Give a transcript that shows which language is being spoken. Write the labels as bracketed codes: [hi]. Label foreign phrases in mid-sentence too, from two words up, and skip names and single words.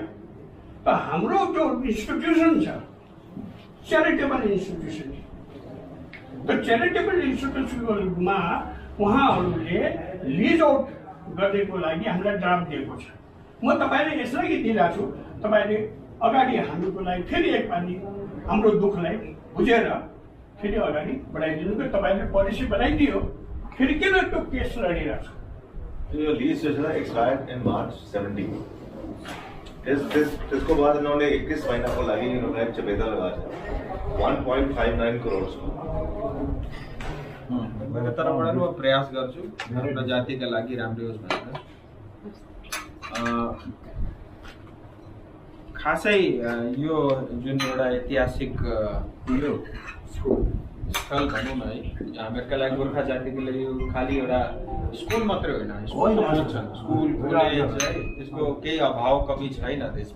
[ne] त हाम्रो जो इन्स्टिट्युसन छ [en] charitable institution, [ne] त च्यारिटेबल इन्स्टिट्युसनमा उहाँहरूले [en] lease out [ne] गर्नेको लागि हामीलाई ड्राफ्ट दिएको छ। म तपाईँले यसलाई दिइरहेको छु, तपाईँले अगाडि हामीको लागि फेरि एकपालि हाम्रो दुःखलाई बुझेर फेरि अगाडि बढाइदिनु। तपाईँले पोलिसी बनाइदियो, फेरि किन त्यो केस लडिरहेको छ? [hi] यो लीज जो है [en] expired in March [hi] 17। इसको बाद इन्होंने 21 महीना को लगी इन्होंने चपेटा लगा दिया 1.59 करोड़ को। [ne] मैले तरबाट म प्रयास गर्छु आफ्नो जातिका लागि राम्रो होस् भनेर। खासै यो जुन एउटा ऐतिहासिक यो स्थल भनौँ न है, हामीहरूका लागि गोर्खा जातिको लागि यो खालि एउटा स्कुल मात्रै होइन, स्कुल छन्, स्कुल कलेज है, त्यसको केही अभाव कमी छैन देशमा।